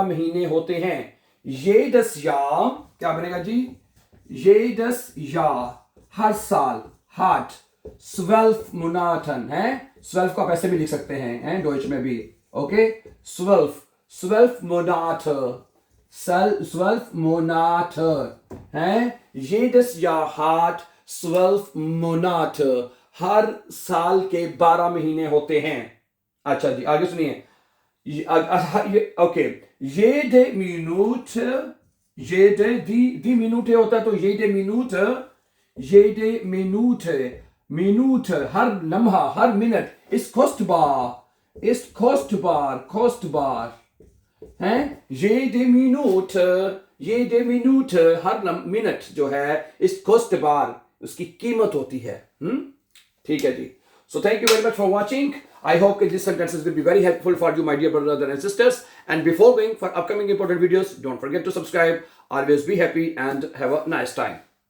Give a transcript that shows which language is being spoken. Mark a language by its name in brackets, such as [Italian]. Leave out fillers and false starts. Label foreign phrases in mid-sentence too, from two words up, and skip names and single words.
[Hindi] महीने होते हैं, [German] jedes Jahr, [Hindi] क्या बनेगा जी, [German] jedes Jahr, [Hindi] हर साल, [German] hat 12 Monaten, 12 [Hindi] को आप ऐसे भी लिख सकते हैं डॉइच में भी, ओके, [German] 12 Monate, 12 Monate, jedes Jahr hat 12 Monate, [Hindi] हर साल के 12 महीने होते हैं। अच्छा जी, आगे सुनिए, ओके, [German] jede Minute, die Minute [Hindi] होता है [German] तो jede Minute, [Hindi] हर लम्हा, हर मिनट [German] ist kostbar, kostbar. [Hindi] हैं [German] jede Minute [Hindi] हर मिनट जो है इस kostbar उसकी कीमत होती है ठीक है जी [English] so thank you very much for watching I hope that these sentences will be very helpful for you my dear brothers and sisters and before going for upcoming important videos don't forget to subscribe always be happy and have a nice time